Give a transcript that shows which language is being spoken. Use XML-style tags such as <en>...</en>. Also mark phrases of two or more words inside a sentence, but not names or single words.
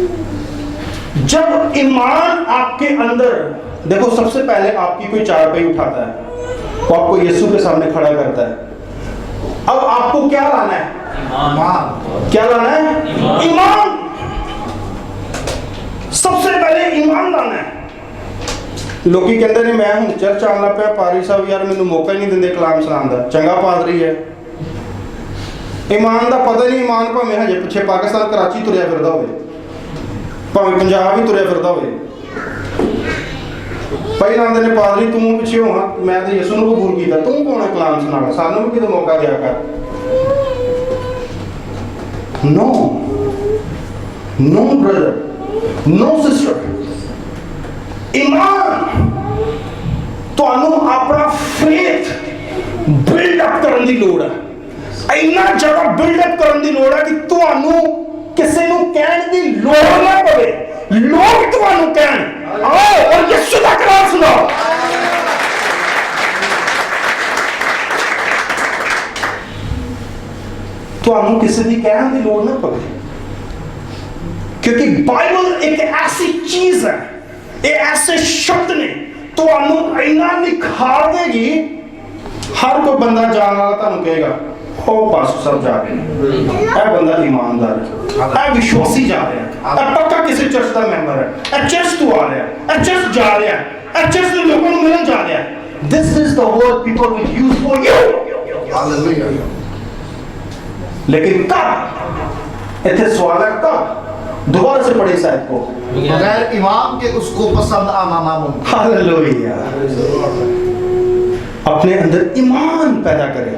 <hi>जब ईमान आपके अंदर, देखो सबसे पहले आपकी कोई चारपाई उठाता है, वो आपको यीशु के सामने खड़ा करता है। अब आपको क्या लाना है? ईमान। क्या लाना है? ईमान। सबसे पहले ईमान लाना है।</hi> <pa>ਲੋਕੀ ਕਹਿਤੇ ਨੇ ਮੈਂ ਹੂੰ ਚਰਚ ਆਣਾ ਪਿਆ, ਪਾਰੀ ਸਾਹਬ ਯਾਰ ਮੈਨੂੰ ਮੌਕਾ ਹੀ ਨਹੀਂ ਦਿੰਦੇ ਕਲਾਮ ਸੁਣਾਉਣ ਦਾ, ਚੰਗਾ ਪਾਦਰੀ ਹੈ। ਈਮਾਨ ਦਾ ਪਤਾ ਨਹੀਂ, ਈਮਾਨ ਭਾਵੇਂ ਹਜੇ ਪਿੱਛੇ ਪਾਕਿਸਤਾਨ ਕਰਾਚੀ ਤੁਰਿਆ ਫਿਰਦਾ ਹੋਵੇ, ਭਾਵੇਂ ਪੰਜਾਬ ਹੀ ਤੁਰਿਆ ਫਿਰਦਾ ਹੋਵੇ, ਪਹਿਲੇ ਆਂਦੇ ਨੇ ਪਾਦਰੀ ਤੂੰ ਪਿੱਛੇ ਹੋ, ਮੈਂ ਤੋ ਯੀਸ਼ੂ ਨੂੰ ਕਬੂਲ ਕੀਤਾ, ਤੂੰ ਕੌਣ ਹੈ ਕਲਾਮ ਸੁਣਾਉਣ, ਸਾਨੂੰ ਭੀ ਕਿਤੇ ਮੌਕਾ ਦਿਆ ਕਰ।</pa> <en>No no brother, no sister,</en> <pa>ईमान ਤੁਹਾਨੂੰ ਆਪਣਾ ਫੇਥ ਬਿਲਡ ਅਪ ਕਰਨ ਦੀ ਲੋੜ ਹੈ। ਇੰਨਾ ਜ਼ਿਆਦਾ ਬਿਲਡ ਅਪ ਕਰਨ ਦੀ ਲੋੜ ਹੈ ਕਿ ਤੁਹਾਨੂੰ ਕਿਸੇ ਨੂੰ ਕਹਿਣ ਦੀ ਲੋੜ ਨਾ ਪਵੇ, ਲੋਕ ਤੁਹਾਨੂੰ ਕਹਿਣ ਆਓ ਔਰ ਯਿਸੂ ਦਾ ਕਲਾਮ ਸੁਣਾਓ। ਤੁਹਾਨੂੰ ਕਿਸੇ ਦੀ ਕਹਿਣ ਦੀ ਲੋੜ ਨਾ ਪਵੇ,</pa> <hi>क्योंकि बाइबल एक ऐसी चीज है, ये ऐसे शब्द</hi> <pa>ने ਤੁਹਾਨੂੰ ਇੰਨਾ ਨਿਖਾਰ ਦੇਗੀ, ਹਰ ਕੋਈ ਬੰਦਾ ਜਾਣ ਵਾਲਾ ਤੁਹਾਨੂੰ ਕਹੇਗਾ ਉਹ ਪਾਸਟਰ ਸਾਹਿਬ ਜਾ ਰਹੇ ਨੇ, ਇਹ ਬੰਦਾ ਇਮਾਨਦਾਰ ਹੈ, ਇਹ ਵਿਸ਼ਵਾਸੀ ਜਾ ਰਿਹਾ ਹੈ, ਇਹ ਪੱਕਾ ਕਿਸੇ ਚਰਚ ਦਾ ਮੈਂਬਰ ਹੈ, ਇਹ ਚਰਚ ਤੋਂ ਆ ਰਿਹਾ ਹੈ, ਇਹ ਚਰਚ ਜਾ ਰਿਹਾ ਹੈ, ਇਹ ਚਰਚ ਦੇ ਲੋਕਾਂ ਨੂੰ ਮਿਲਣ ਜਾ ਰਿਹਾ ਹੈ।</pa> <en>This is the word people will use for you.</en> <hi>हालेलुया। लेकिन कब, इतने सवाल है कब? दोबारा से पढ़े शायद को, बगैर ईमान के उसको पसंद आना नामुमकिन। हालेलुया। अपने अंदर ईमान पैदा करें।</hi>